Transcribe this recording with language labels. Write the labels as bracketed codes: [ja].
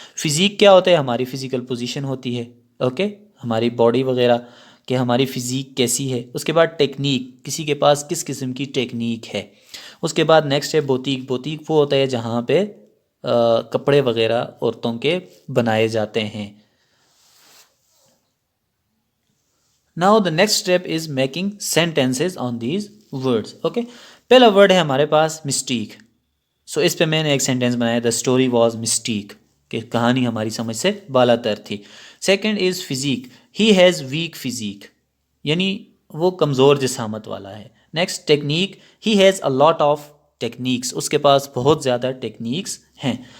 [ur] Physique کیا ہوتا ہے, ہماری فزیکل پوزیشن ہوتی ہے, اوکے, ہماری باڈی وغیرہ کہ ہماری فزیک کیسی ہے. اس کے بعد ٹیکنیک, کسی کے پاس کس قسم کی ٹیکنیک ہے. اس کے بعد نیکسٹ ہے بوتیک. بوتیک وہ ہوتا ہے جہاں پہ کپڑے وغیرہ عورتوں کے بنائے جاتے ہیں. [en] Now the next step is making sentences on these words. [ur] Okay, پہلا ورڈ ہے ہمارے پاس مسٹیک. سو اس پہ میں نے ایک سینٹینس بنایا, [en] the story was mystique, [ur] کہ کہانی ہماری سمجھ سے بالا تر تھی. [en] second is physique, he has weak physique, [ur] یعنی وہ کمزور جسامت والا ہے. [en] next technique, he has a lot of techniques, [ur] اس کے پاس بہت زیادہ ٹیکنیکس ہیں.